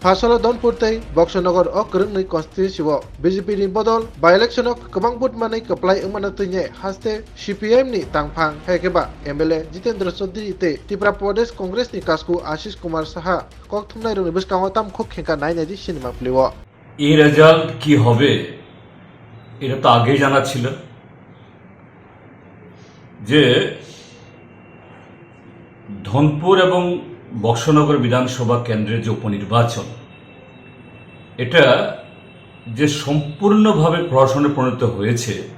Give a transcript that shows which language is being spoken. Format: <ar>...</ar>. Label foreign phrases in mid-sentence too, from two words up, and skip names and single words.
<trp>फासलो धनपुरतै बक्सनगर अ करंगनै कन्स्टिट्युएन्सिआव बीजेपी नि बदल बाय इलेक्शनआव गोबां बुथ मानै कप्लाय ओंमानो तैने हास्ते सीपीएम नि तांफां हेकेबा एमएलए जितेंद्र चौधरी ते त्रिपुरा प्रदेश कांग्रेस नि कास्कु आशीष कुमार साहा কক थुमनाय रंनि बसकांव ताम खुब खेंका नायनायदि सिनेमा प्लेव</trp> <bn>এই রেজাল্ট কি হবে এটা তো আগেই জানা ছিল যে ধনপুর এবং বক্সনগর বিধানসভা কেন্দ্রের যে উপনির্বাচন এটা যে সম্পূর্ণভাবে প্রহসনে পরিণত হয়েছে</bn>